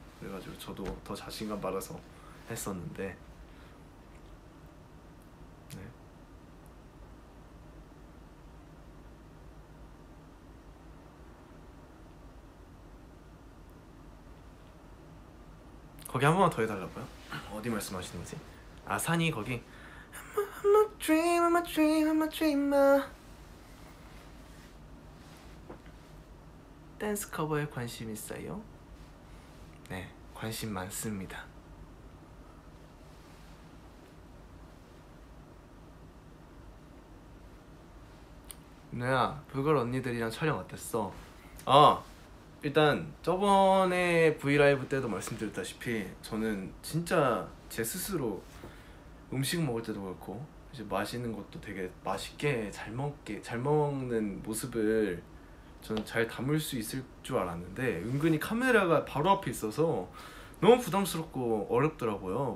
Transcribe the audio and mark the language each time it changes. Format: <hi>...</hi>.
<ko>그래가지고 저도 더 자신감 받아서 했었는데 네. 거기 한 번만 더 해달라고요? 어디 말씀하시는 거지? 아 산이 거기</ko> <en>I'm a dream, I'm a dream, I'm a dreamer.</en> <ko>댄스 커버에 관심 있어요? 네, 관심 많습니다. 누야, 불걸 언니들이랑 촬영 어땠어? 아, 일단 저번에 브이라이브 때도 말씀드렸다시피 저는 진짜 제 스스로 음식 먹을 때도 그렇고 이제 마시는 것도 되게 맛있게 잘 먹는 모습을 저는 잘 담을 수 있을 줄 알았는데 은근히 카메라가 바로 앞에 있어서 너무 부담스럽고 어렵더라고요.</ko>